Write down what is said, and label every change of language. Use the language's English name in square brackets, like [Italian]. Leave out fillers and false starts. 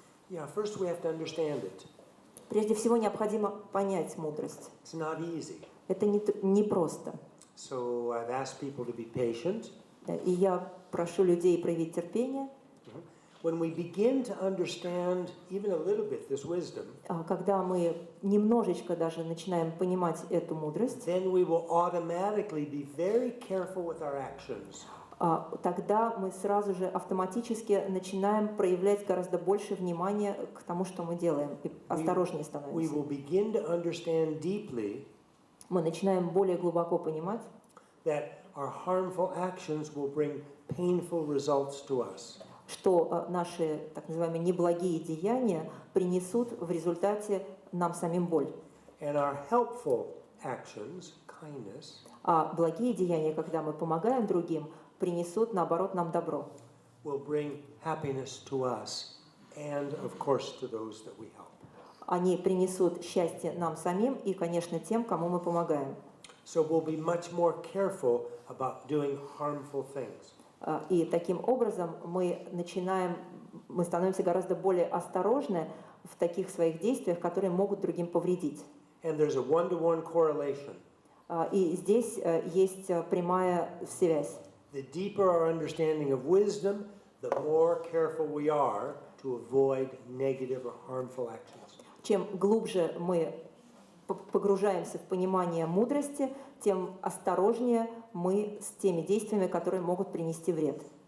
[English] Yeah, first we have to understand it. [Russian] Прежде всего необходимо понять мудрость. [English] It's not easy. [Russian] Это не просто. [English] So I've asked people to be patient. [Russian] И я прошу людей проявить терпение. [English] When we begin to understand even a little bit this wisdom, [Russian] Когда мы немножечко даже начинаем понимать эту мудрость, [English] then we will automatically be very careful with our actions. [Russian] тогда мы сразу же автоматически начинаем проявлять гораздо больше внимания к тому, что мы делаем, и осторожнее [English] We [Russian] становимся. [English] will begin to understand deeply [Russian] Мы начинаем более глубоко понимать, [English] that our harmful actions will bring painful results to us. [Russian] что наши так называемые неблагие деяния принесут в результате нам самим боль. [English] And our helpful actions, kindness, [Russian] А благие деяния, когда мы помогаем другим, принесут, наоборот, нам добро. [English] will bring happiness to us and, of course, to those that we help. [Russian] Они принесут счастье нам самим и, конечно, тем, кому мы помогаем. [English] So we'll be much more careful about doing harmful things. [Russian] И таким образом мы становимся гораздо более осторожны в таких своих действиях, которые могут другим повредить. [English] And there's a one-to-one correlation. [Russian] И здесь есть прямая связь. [English] The deeper our understanding of wisdom, the more careful we are to avoid negative or harmful actions. [Russian] Чем глубже мы погружаемся в понимание мудрости, тем осторожнее мы с теми действиями, которые могут принести вред.